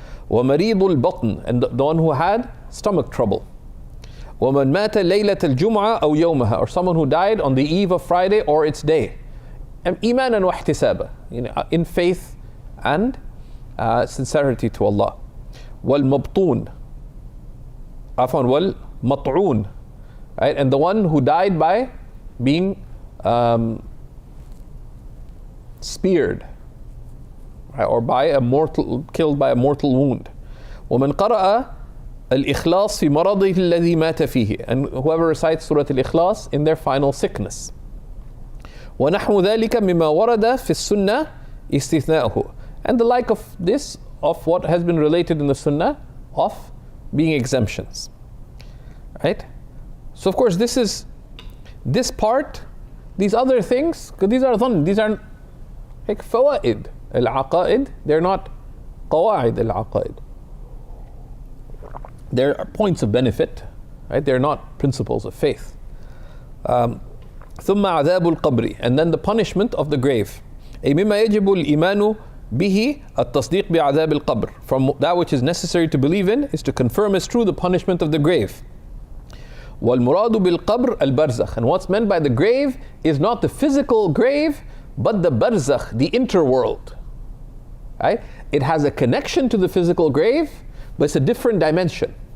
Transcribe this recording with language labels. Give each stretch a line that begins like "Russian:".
Arabic: ومريض البطن,
English: and the one who had stomach trouble.
Arabic: ومن مات ليلة الجمعة أو يومها,
English: or someone who died on the eve of Friday or its day.
Arabic: إيمانا واحتسابا,
English: in faith and sincerity to Allah.
Arabic: والمبطون, عفوا والمطعون, right?
English: And the one who died by being speared, right? Or killed by a mortal wound.
Arabic: ومن قرأ الإخلاص في مرضه الذي مات فيه,
English: and whoever recites Surah Al-Ikhlas in their final sickness.
Arabic: ونحو ذلك مما ورد في السنة استثناؤه,
English: and the like of this, of what has been related in the Sunnah of being exemptions, right? So of course this part, these other things, because these are like fawaid al-aqaid, they're not qawaid al-aqaid. They're points of benefit, right? They're not principles of faith.
Arabic: ثم عذاب القبر,
English: and then the punishment of the grave.
Arabic: أي مما يجب الإيمان به التصديق بعذاب القبر.
English: From that which is necessary to believe in is to confirm as true the punishment of the grave.
Arabic: والمراد بالقبر البرزخ,
English: and what's meant by the grave is not the physical grave, but the barzakh, the interworld. Right? It has a connection to the physical grave, but it's a different dimension.